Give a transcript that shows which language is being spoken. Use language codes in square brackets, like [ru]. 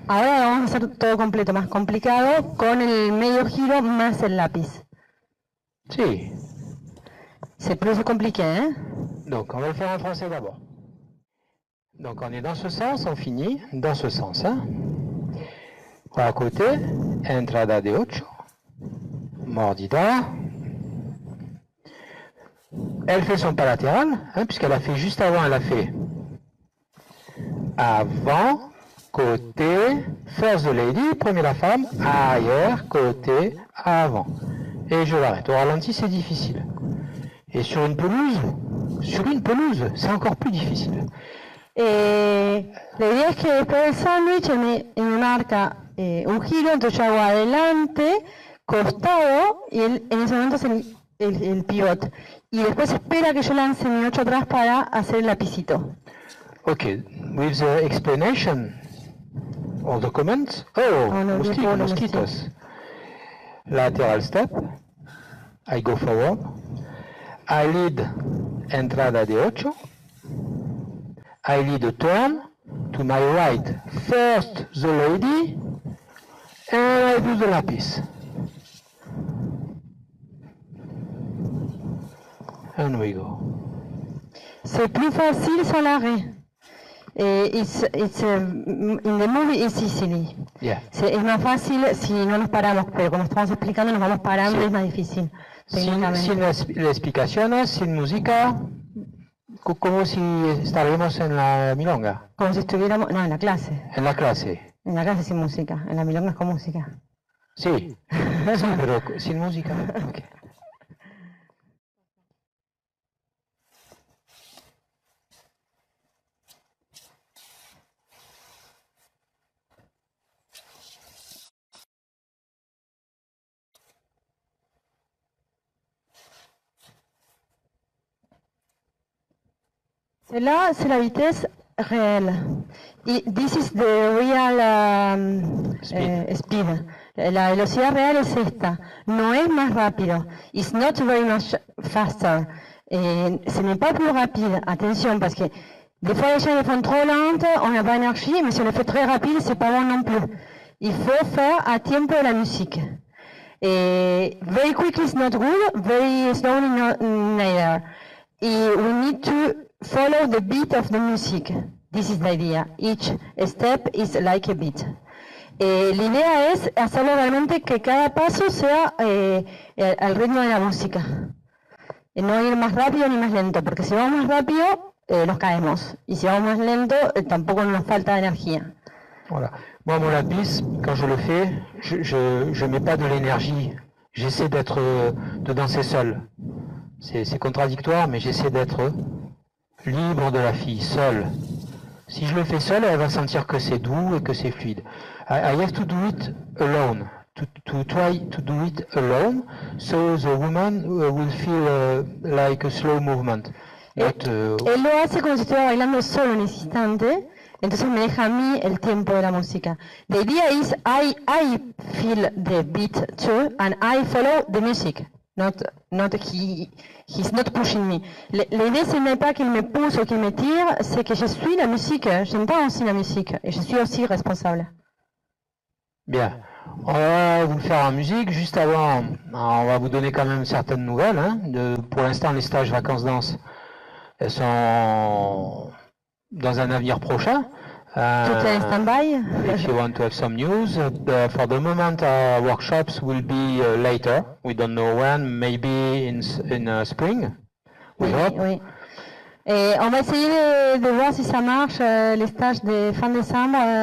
[es] vamos a hacer todo completo, más complicado, con el medio giro más el lápiz. Sí. [fr] C'est plus compliqué, hein? Donc on va le faire en français d'abord. Donc on est dans ce sens, on finit dans ce sens. Hein? À côté, entrada de 8, mordida. Elle fait son pas latéral, hein, puisqu'elle a fait juste avant, elle a fait avant, côté, [en] first the lady, [fr] premier la femme, arrière, côté, avant. Et je l'arrête. Au ralenti, c'est difficile. Et sur une pelouse, c'est encore plus difficile. [es] La idea es que después del sándwich me marca un giro, entonces yo hago adelante, costado, y en ese momento es el pivot. Y después espera que yo lance mi 8 atrás para hacer el lapicito. [en] Okay, with the explanation of the comments. Oh, no, mosquitos. Lateral step. I go forward. I lead entrada de 8. I lead a turn to my right. First the lady, and I do the lápiz. And we go. [fr] C'est plus facile sans l'arrêt. [en] In the movie it's easily. Yeah. [es] Es más fácil si no nos paramos, pero como estamos explicando nos vamos parando y es más difícil. Sin las explicaciones, sin música, como si estaríamos en la milonga. Como si estuviéramos, no, en la clase. En la clase. En la clase sin música, en la milonga es con música. Sí, sí, pero sin música. Okay. [fr] Cela, c'est la vitesse réelle. [en] This is the real speed. [es] La velocidad real es esta. No es más rápido. [en] It's not very much faster. [fr] Ce n'est pas plus rapide. Attention, parce que des fois les choses les font trop lentes, on n'a pas d'énergie, mais si on le fait très rapide, c'est pas bon non plus. Il faut faire à tempo la musique. [en] Very quickly is not good, very slowly not neither. We need to follow the beat of the music. This is the idea. Each step is like a beat. [es] La idea es hacerlo realmente que cada paso sea al ritmo de la música. No ir más rápido ni más lento, porque si vamos más rápido, nos caemos. Y si vamos más lento, tampoco nos falta energía. [fr] Voilà. Moi, mon lapis, quand je le fais, je mets pas de l'énergie. J'essaie de danser seul. C'est contradictoire, mais j'essaie d'être libre de la fille, seule. Si je le fais seul, elle va sentir que c'est doux et que c'est fluide. [en] I have to do it alone. To try to do it alone, so the woman will feel like a slow movement. [es] Él lo hace como si estuviera bailando solo en ese instante, entonces me deja a mí el tiempo de la música. [en] The idea is I feel the beat too, and I follow the music. He's not pushing me. [fr] L'idée, ce n'est pas qu'il me pousse ou qu'il me tire, c'est que je suis la musique, j'entends aussi la musique, et je suis aussi responsable. Bien. On va vous le faire en musique. Juste avant, on va vous donner quand même certaines nouvelles. Hein. Pour l'instant, les stages vacances-danse, elles sont dans un avenir prochain. Tout est stand-by. [en] If you want to have some news, for the moment, our workshops will be later. We don't know when, maybe in spring. We hope. [fr] Oui. Et on va essayer de voir si ça marche, les stages de fin décembre.